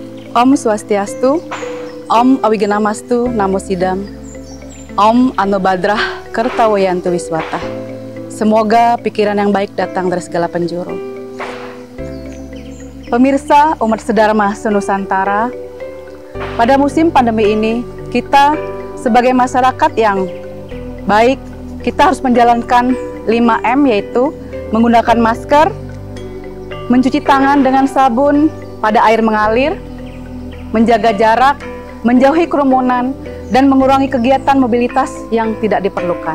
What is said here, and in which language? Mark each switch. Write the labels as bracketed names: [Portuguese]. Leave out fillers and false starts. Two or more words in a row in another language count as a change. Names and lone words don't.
[Sanskrit] Om Swastiastu, Om Awigenamastu Namo Sidam, Om Anobadrah Kertawayantu Wiswata. [Indonesian] Semoga pikiran yang baik datang dari segala penjuru. Pemirsa umat sedharma senusantara, pada musim pandemi ini kita sebagai masyarakat yang baik, kita harus menjalankan 5M, yaitu menggunakan masker, mencuci tangan dengan sabun pada air mengalir, menjaga jarak, menjauhi kerumunan, dan mengurangi kegiatan mobilitas yang tidak diperlukan.